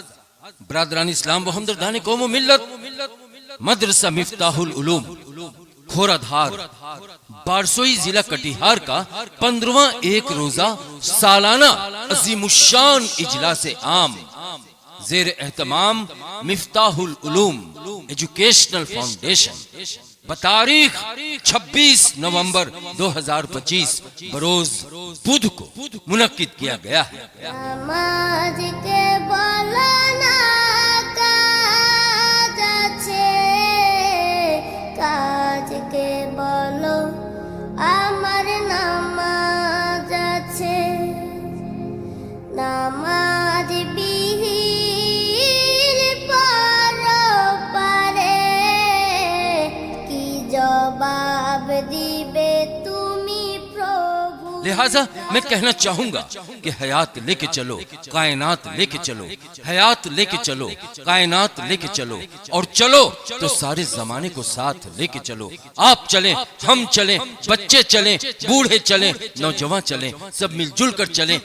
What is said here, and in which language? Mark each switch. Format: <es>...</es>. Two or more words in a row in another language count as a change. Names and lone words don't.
<ur>برادران اسلام و ہمدردان قوم و ملت، مدرسہ مفتاح العلوم کھورادھار بارسوئی ضلع کٹیہار کا 15واں ایک روزہ سالانہ عظیم الشان اجلاس عام زیر اہتمام مفتاح العلوم ایجوکیشنل فاؤنڈیشن بتاریخ 26 نومبر 2025 بروز بدھ کو منعقد کیا گیا ہے۔</ur> <bn>নামাজ কে বলো না কাজ আছে, কাজকে বলো আমার নামাজ আছে। নামাজ বিহীন পরপারে কি জবাব দিবে তুমি প্রভু।</bn> <ur>لہٰذا میں کہنا چاہوں گا کہ حیات لے کے چلو کائنات لے کے چلو، حیات لے کے چلو کائنات لے کے چلو، اور چلو تو سارے زمانے کو ساتھ لے کے چلو۔ آپ چلیں، ہم چلیں، بچے چلیں، بوڑھے چلیں، نوجوان چلیں، سب مل جل کر چلیں۔</ur>